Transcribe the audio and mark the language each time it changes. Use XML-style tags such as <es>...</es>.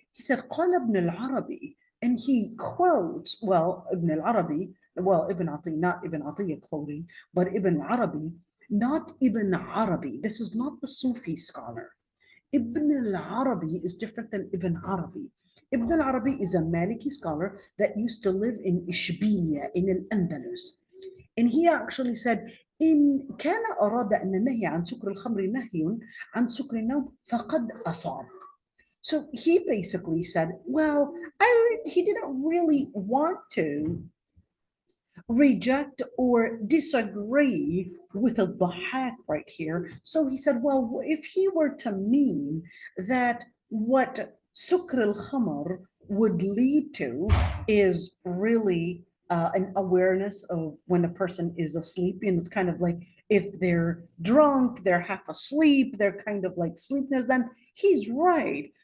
<en>He said,</en> <ar>قال ابن العربي,</ar> <en>and he quotes, well, Ibn al-Arabi, well, Ibn Atiyah, not Ibn Atiyah quoting, but Ibn al-Arabi, not Ibn Arabi. This is not the Sufi scholar. Ibn al-Arabi is different than Ibn Arabi. Ibn al-Arabi is a Maliki scholar that used to live in Ishbiliya, in al-Andalus. And he actually said,</en> <ar>إن كان أراد أن النهي عن سكر الخمر نهي عن سكر النوم فقد أصاب.</ar> <en>So he basically said, well, he didn't really want to reject or disagree with a dhahak right here. So he said, well, if he were to mean that what sukr al-khamr would lead to is really an awareness of when a person is asleep, and it's kind of like if they're drunk, they're half asleep, they're kind of like sleepiness, then he's right.</en>